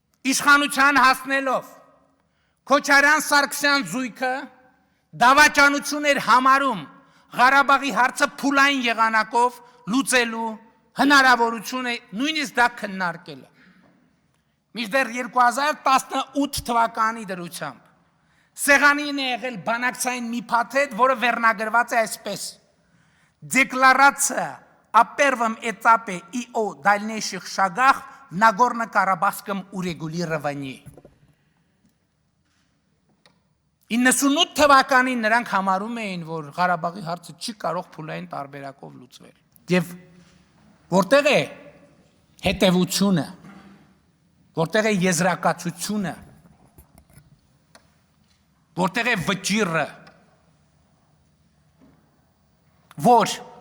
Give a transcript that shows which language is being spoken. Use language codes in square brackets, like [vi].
[hy] իշխանության հասնելով Քոչարյան-Սարգսյան զույգը դավաճանություն էր համարում Ղարաբաղի հարցը փուլային եղանակով լուծելու հնարավորությունը, նույնիսկ դա քննարկելը։ Մինչդեռ 2018 թվականի դրությամբ սեղանին է եղել բանակցային մի փաթեթ, որը վերնագրված է այսպես. [ru] Декларация о первом этапе и о дальнейших шагах в Нагорно-Карабахском урегулировании. [hy] 98 թվականին նրանք համարում էին, որ Ղարաբաղի հարցը չի կարող փուլային տարբերակով լուծվել։ Եվ որտեղ է հետևությունը, որտեղ է եզրակացությունը, որտեղ է վճիռը, որ